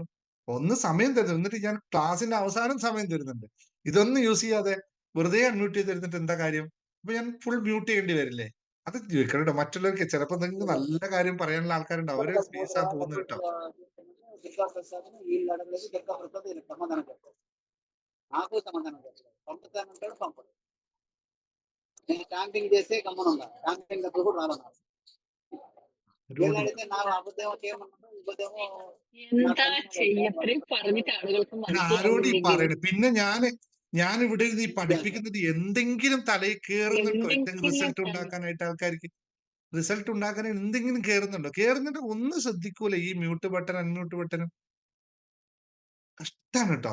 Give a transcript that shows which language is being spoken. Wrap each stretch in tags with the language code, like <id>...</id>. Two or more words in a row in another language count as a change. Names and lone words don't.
<ml>ഒന്ന് സമയം തരുന്നു, എന്നിട്ട് ഞാൻ ക്ലാസ്സിന്റെ അവസാനം സമയം തരുന്നുണ്ട്. ഇതൊന്നും യൂസ് ചെയ്യാതെ വെറുതെ അൺമ്യൂട്ട് ചെയ്ത് തരുന്നിട്ട് എന്താ കാര്യം? അപ്പൊ ഞാൻ ഫുൾ മ്യൂട്ട് ചെയ്യേണ്ടി വരില്ലേ? അത് കേട്ടോ. മറ്റുള്ളവർക്ക് ചിലപ്പോ നിങ്ങൾക്ക് നല്ല കാര്യം പറയാനുള്ള ആൾക്കാരുണ്ട്, അവരെ സ്പേസ് ആ പോകുന്നത് കേട്ടോ.</ml> <te>నాకు సమాధానం చెప్పలేదు. పంపుతానంటాడు, పంపడు. నేను క్యాంపింగ్ చేస్తే గమ్మునున్నా. క్యాంపింగ్ డబ్బులు కూడా రాలన్నారు. వీళ్ళు అడిగితే నాకు అబద్ధం చేయమన్నాడు, ఇబద్ధమో</te> <ml>എന്താ ചെയ്യത്രയും പറഞ്ഞിട്ട് ആളുകൾക്ക് ആരോട് ഈ മനസ്സിലാവുന്നില്ലെങ്കിൽ പറയണത്? പിന്നെ ഞാൻ ഇവിടെ ഇരുന്ന് ഈ പഠിപ്പിക്കുന്നത് എന്തെങ്കിലും തലയിൽ കേറുന്നുണ്ടോ? എന്തെങ്കിലും റിസൾട്ട് എന്തെങ്കിലും ഉണ്ടാക്കാനായിട്ട് ആൾക്കാർക്ക് റിസൾട്ട് ഉണ്ടാക്കാൻ എന്തെങ്കിലും കേറുന്നുണ്ടോ? കേറുന്നുണ്ട് ഒന്നും ശ്രദ്ധിക്കൂല. ഈ</ml> <en>mute button unmute button</en> <ml>കഷ്ടാണ് കേട്ടോ.</ml>